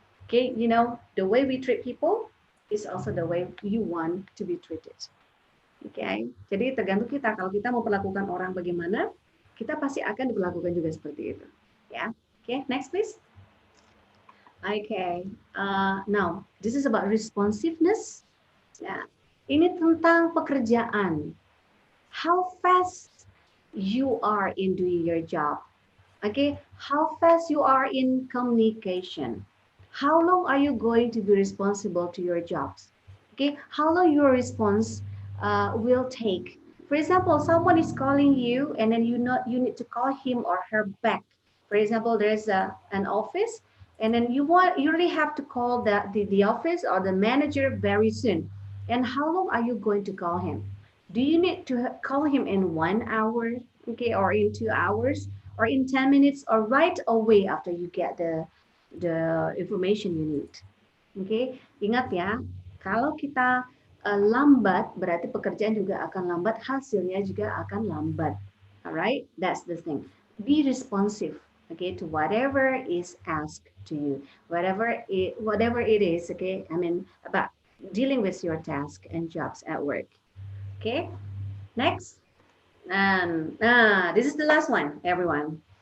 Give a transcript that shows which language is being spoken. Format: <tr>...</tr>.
<en>Okay, you know, the way we treat people is also the way you want to be treated.</en> <id>Okay, jadi tergantung kita. Kalau kita mau perlakukan orang bagaimana, kita pasti akan diperlakukan juga seperti itu.</id> <en>Ya, okay, next please. Okay, now this is about responsiveness.</en> <id>Ya, ini tentang pekerjaan.</id> <en>How fast you are in doing your job. Okay, how fast you are in communication. How long are you going to be responsible to your jobs? Okay, how long your response will take. For example, someone is calling you and then you need to call him or her back. For example, there's an office and then you really have to call the office or the manager very soon. And how long are you going to call him? Do you need to call him in 1 hour, okay, or in 2 hours, or in 10 minutes, or right away after you get the information you need?</en> <id>Okay, ingat ya, kalau kita lambat, berarti pekerjaan juga akan lambat, hasilnya juga akan lambat.</id> <en>Alright, that's the thing. Be responsive, okay, to whatever is asked to you, whatever it is, okay. I mean about dealing with your task and jobs at work. Okay, next. And this is the last one, everyone.</en>